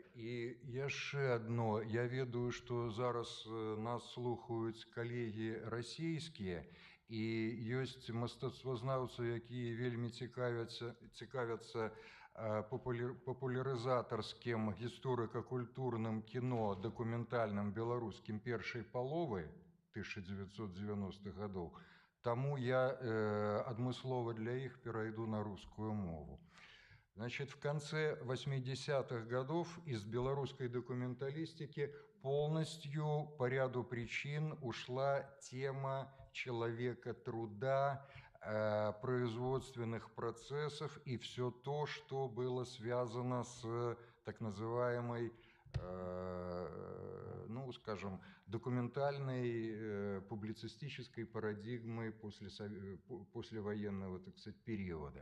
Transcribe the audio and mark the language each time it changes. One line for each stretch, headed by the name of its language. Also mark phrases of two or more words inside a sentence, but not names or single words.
Belarusian: І яшчэ адно, я ведаю, што зараз нас слухаюць калегі расійскія, і ёсць мастацтвазнаўцы, якія вельмі цікавяцца папулярызатарскім гісторыка-культурным кіно дакументальным беларускім першай паловы 1990-х гадоў. Таму я адмыслова для іх перайду на рускую мову.
Russian: Значит, в конце 80-х годов из белорусской документалистики полностью по ряду причин ушла тема человека труда, производственных процессов и все то, что было связано с так называемой, ну, скажем, документальной публицистической парадигмой послевоенного, так сказать, периода.